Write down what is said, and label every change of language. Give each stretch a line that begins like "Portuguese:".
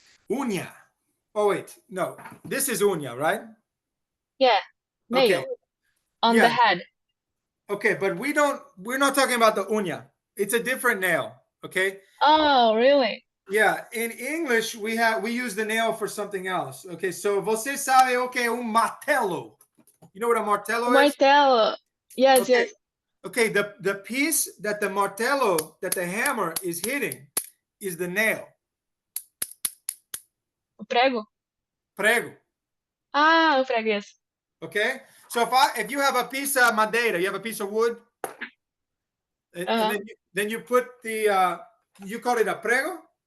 English: Uña. Oh wait, no. This is uña, right? Yeah. Okay. Nail on the Yeah. head. Okay, but we're not talking about the uña. It's a different nail, okay? Oh, really? Yeah, in English we use the nail for something else. Okay, so
Portuguese: você sabe o que é martelo?
English: You know what a martelo is? Martelo. Yes, Okay. yes. Okay, the piece that the martelo, that the hammer is hitting, is the nail.
Portuguese: O prego. Prego. Ah, o prego,
English: yes. Okay, so if you have a piece of madeira, you have a piece of wood, and then you put the you call it a prego.